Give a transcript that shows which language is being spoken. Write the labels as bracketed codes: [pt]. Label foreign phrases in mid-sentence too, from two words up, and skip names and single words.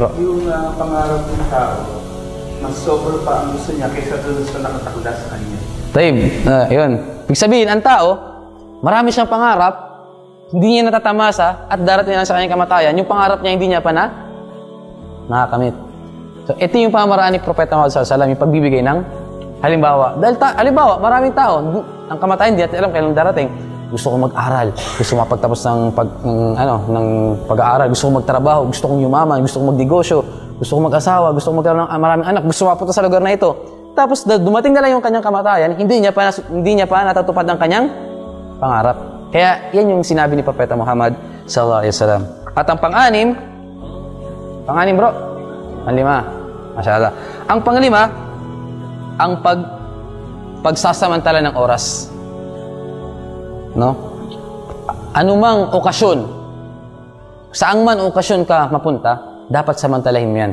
[tl] Yung pangarap ng tao, mas sobra pa ang gusto niya kaysa doon sa nakatakda sa kanya. Taib, yun. Ibig sabihin, ang tao, marami siyang pangarap, hindi niya natatamasa at darating na sa kanyang kamatayan, yung pangarap niya hindi niya pa nakakamit. So, ito yung pamaraan ni Propeta Muhammad [ar] صلى الله عليه وسلم, [tl] yung pagbibigay ng halimbawa. Dahil halimbawa, maraming tao, ang kamatayan, hindi natin alam kailan darating. Gusto kong mag-aral, gusto kong mapagtapos ng pag-aaral, gusto kong magtrabaho, gusto kong yumaman, gusto kong magnegosyo, gusto kong mag-asawa, gusto kong magkaroon ng maraming anak, gusto kong mapunta sa lugar na ito. Tapos dumating na lang yung kanyang kamatayan, hindi niya pa natatupad ang kanyang pangarap. Kaya yan yung sinabi ni Propeta Muhammad [ar] صلى الله عليه وسلم. [tl] At ang pang-anim bro, ang lima. Masyaallah. Ang pang-lima, ang pagsasamantala ng oras. No? Anumang okasyon, saang man okasyon ka mapunta, dapat samantalahin mo yan.